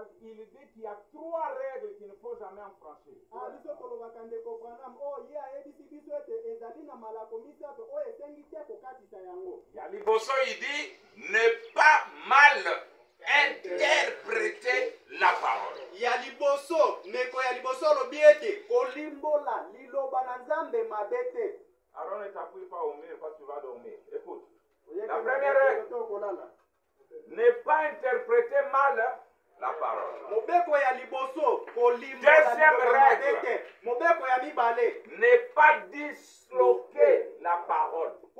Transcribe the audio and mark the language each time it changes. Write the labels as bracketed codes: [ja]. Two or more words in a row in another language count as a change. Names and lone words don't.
[fr] Il dit qu'il y a 3 règles qu'il ne faut jamais en franchir. Yaliboso il dit ne pas mal interpréter la parole. [ln] Yaliboso meko yaliboso lobiete kolimbola liloba na nzambe mabete. [fr] Alors ne t'appuie pas au mur parce que tu vas dormir. Écoute. La première règle, ne pas interpréter mal la parole. Deuxième règle, ne pas disloquer la parole.